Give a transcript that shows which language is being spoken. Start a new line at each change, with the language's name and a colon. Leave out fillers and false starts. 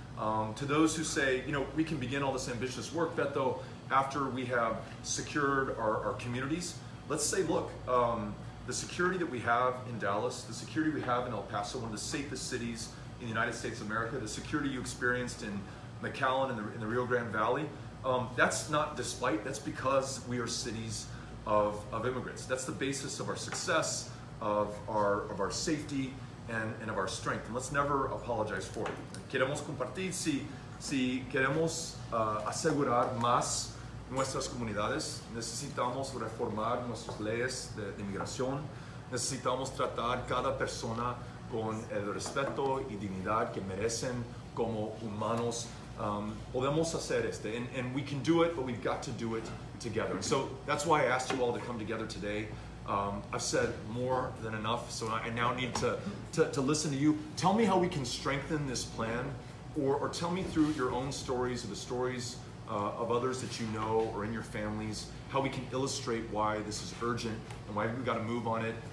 English: To those who say, we can begin all this ambitious work, Beto, after we have secured our communities, let's say, look, the security that we have in Dallas, the security we have in El Paso, one of the safest cities in the United States of America, the security you experienced in McAllen in the Rio Grande Valley, that's not despite, that's because we are cities of immigrants. That's the basis of our success, of our safety, and of our strength. And let's never apologize for it.
Spanish: Queremos compartir, si queremos asegurar más nuestras comunidades, necesitamos reformar nuestras leyes de inmigración, necesitamos tratar cada persona con el respeto y dignidad que merecen como humanos. Podemos hacer
English: and we can do it, but we've got to do it together. And so that's why I asked you all to come together today. I've said more than enough, so I now need to listen to you. Tell me how we can strengthen this plan, or tell me through your own stories or the stories of others that you know or in your families, how we can illustrate why this is urgent and why we've got to move on it.